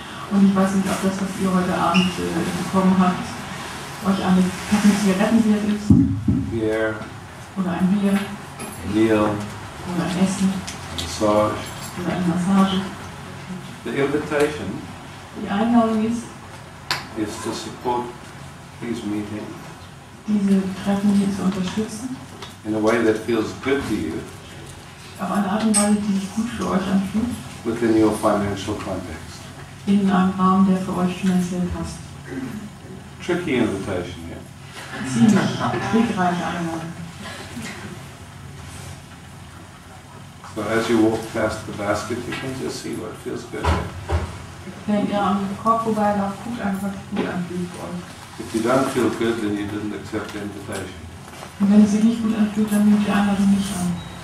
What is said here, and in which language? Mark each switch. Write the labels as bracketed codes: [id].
[de] Und ich weiß nicht, ob das, was ihr heute Abend bekommen habt, euch eine Packung Zigaretten wert ist, [en] beer, [de] oder ein Bier, [en] meal, [de] oder ein Essen, [en] massage. [de] oder eine Massage. [en] The invitation [de] Die Einladung ist, [en] to support these meetings [de] diese Treffen hier zu unterstützen, [en] in a way that feels good to you [de] auf eine Art und Weise, die sich gut für euch anfühlt, [en] within your financial context. [de] in einem Rahmen, der für euch finanziell passt. [en] Tricky invitation, yeah? [de] Ziemlich trickreiche Einladung. [en] So as you walk past the basket, you can just see what feels good. [de] Wenn ihr am Korb vorbeilauft, guckt einfach, was gut anfühlt für euch. [en] If you don't feel good, then you didn't accept the invitation. [de] Und wenn es sich nicht gut anfühlt, dann nimmt die Einladung nicht an.